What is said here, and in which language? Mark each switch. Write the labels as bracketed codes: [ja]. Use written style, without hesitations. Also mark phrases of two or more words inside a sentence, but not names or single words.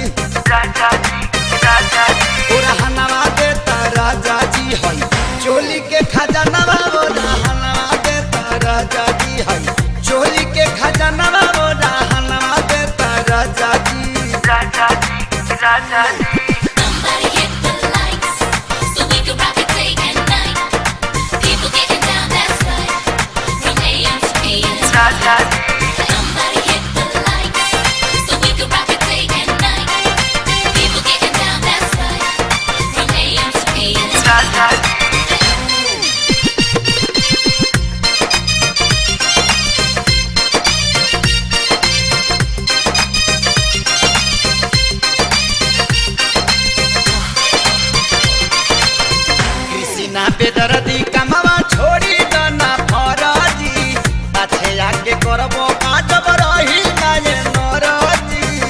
[bho] राजा जी राजा जी मोरा हनवा देता राजा जी है। चोली के खजाना मोरा हनवा देता राजा जी है। चोली के खजाना मोरा हनवा देता राजा जी। राजा जी राजा जी [en] Somebody hit the lights so we can rock it day and night. People getting down, that's right, from AM to PM. [bho] राजा जी [en] Somebody hit the lights so we can rock it day and night. People getting down, that's right, from AM to PM. [bho] राजा जी कृष्णा बेदर्दी कमवा छोड़ी दना फराजी पाछे आके करबो काजब रही ना ये नरजी।